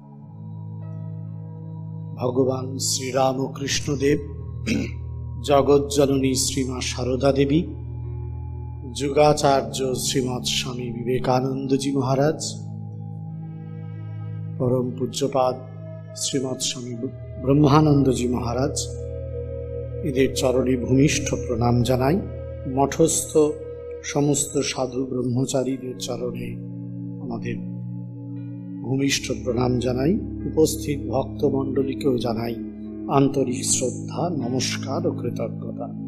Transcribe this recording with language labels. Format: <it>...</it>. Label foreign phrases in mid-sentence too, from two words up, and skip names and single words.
<bn>भगवान श्री रामकृष्ण देव, जगज्जननी श्रीमा शारदा देवी, जुगाचार्य श्रीमद स्वामी विवेकानंद जी महाराज, परम पूज्यपाद श्रीमद स्वामी ब्रह्मानंद जी महाराज, এদের চরণে ভূমিষ্ঠ প্রণাম জানাই। মঠস্থ সমস্ত সাধু ব্রহ্মচারীদের চরণে আমাদের ভূমিষ্ঠ প্রণাম জানাই। উপস্থিত ভক্তমণ্ডলীকেও জানাই আন্তরিক শ্রদ্ধা, নমস্কার ও কৃতজ্ঞতা।</bn>